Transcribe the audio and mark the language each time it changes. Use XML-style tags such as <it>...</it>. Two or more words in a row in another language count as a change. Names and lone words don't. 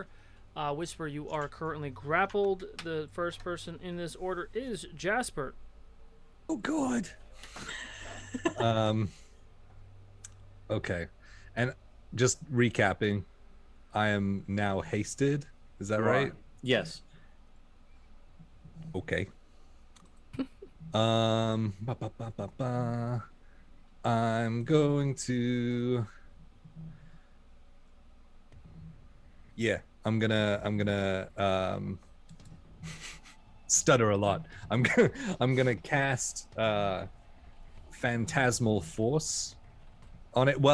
<en>Whisper, you are currently grappled. The first person in this order is Jasper. Oh God. Okay, and just recapping, I am now hasted. Is that right? Yes. Okay. Ba, ba, ba, ba, ba. I'm going to. Yeah, I'm gonna stutter a lot. I'm gonna cast Phantasmal Force on it.</en>